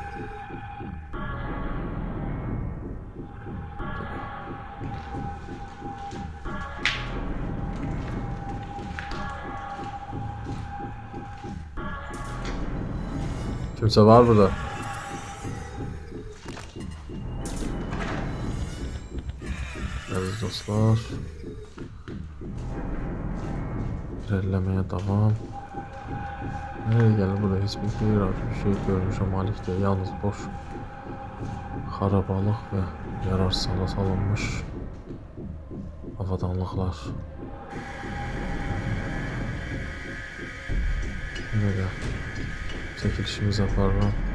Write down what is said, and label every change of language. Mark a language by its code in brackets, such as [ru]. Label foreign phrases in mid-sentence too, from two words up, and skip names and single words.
[tr] Kimse var burada. Aziz dostlar, ilerlemeye devam. Nereye geldi burada? [az] Hiçbir şey görmüşəm malikdə. Yalnız boş xarabalıq və yararsız hala salınmış avadanlıqlar. [tr] Yine de [az] çəkilişimizi aparıram.